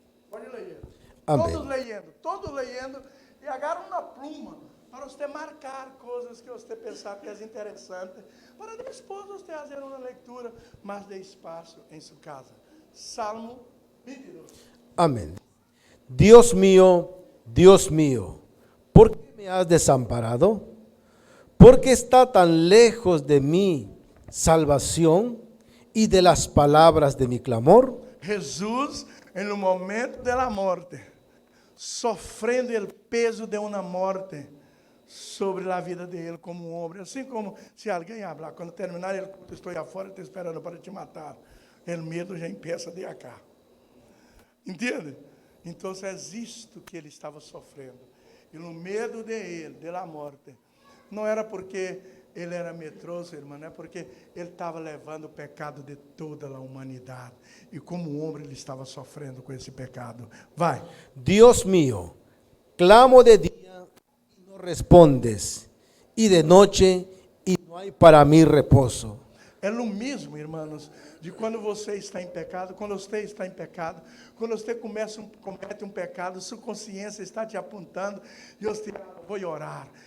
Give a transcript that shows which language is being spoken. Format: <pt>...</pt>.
<pt>Pode ler. Amém. Todos lendo, e agarra uma pluma para você marcar coisas que você pensar que é interessante, para depois você fazer uma leitura, mas de espaço em sua casa. Salmo 22.</pt> <es>Amén. Dios mío, ¿por qué me has desamparado? ¿Por qué está tan lejos de mí salvación y de las palabras de mi clamor?</es> <pt>Jesús,</pt> <es>en el momento de la muerte,</es> <pt>sofrendo o peso de uma morte sobre a vida dele como homem. Assim como se alguém</pt> <es>hablar,</es> <pt>quando terminar ele, estou afora, estou esperando para te matar. O medo já</pt> <es>empieza de acá.</es> <pt>Entende? Então é isto que ele estava sofrendo. E no medo de ele, da morte, não era porque ele era medroso, irmão, é porque ele estava levando o pecado de toda a humanidade. E como homem ele estava sofrendo com esse pecado. Vai.</pt> <es>Dios mío, clamo de día y no respondes, y de noche y no hay para mí reposo.</es> <pt>É o mesmo, irmãos, de quando você está em pecado, quando você está em pecado, quando você comete um pecado, sua consciência está te apontando, e você vou orar.</pt>